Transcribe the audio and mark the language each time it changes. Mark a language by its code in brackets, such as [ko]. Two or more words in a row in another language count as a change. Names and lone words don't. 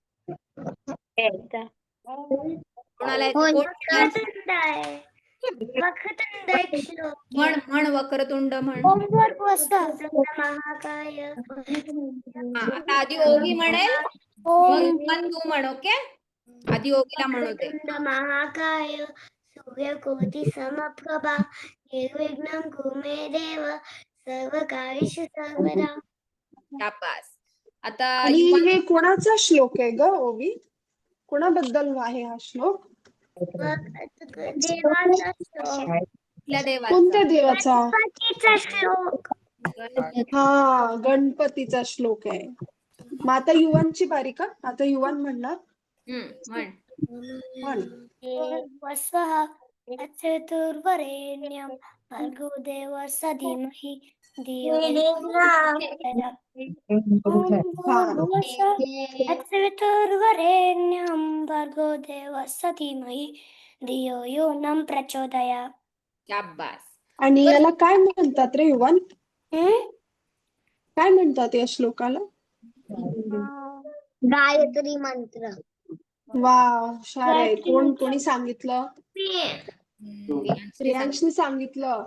[mr] कोणाला येतो? कोण म्हणणार? वक्रतुंड आहे. वक्रतुंड एक श्लोक म्हण म्हण वक्रतुंड म्हण. महाकाय. हा, आता आधी ओवी म्हणेल, मग तू म्हण. ओके, आधी ओवीला म्हणू दे. [sa] वक्रतुंड महाकाय सूर्यकोटि समप्रभा निर्विघ्नं कुरु मे देव सर्वकार्येषु सर्वदा. [mr] शाबास. आता आणि हे कोणाचा श्लोक आहे ग ओवी? कोणाबद्दल आहे हा श्लोक? देवाचा श्लोक. कुठल्या देवाचा? कोणत्या देवाचा? गणपतीचा श्लोक. हा, गणपतीचा श्लोक आहे. मग आता युवांची बारी का? आता युवान म्हणणार. म्हण. म्हण. [sa] वस्वः चतुर्वरेण्यं भर्गो देवस्य धीमहि धियो चतुर्वरेण्यं भर्गो देवस्य धीमहि धियो यो न प्रचोदयात्. [mr] शाबास. आणि याला काय म्हणतात रे युवान? काय म्हणतात या श्लोकाला? गायत्री मंत्र. वा, हुशार आहे. कोणी सांगितलं? प्रियांशने सांगितलं.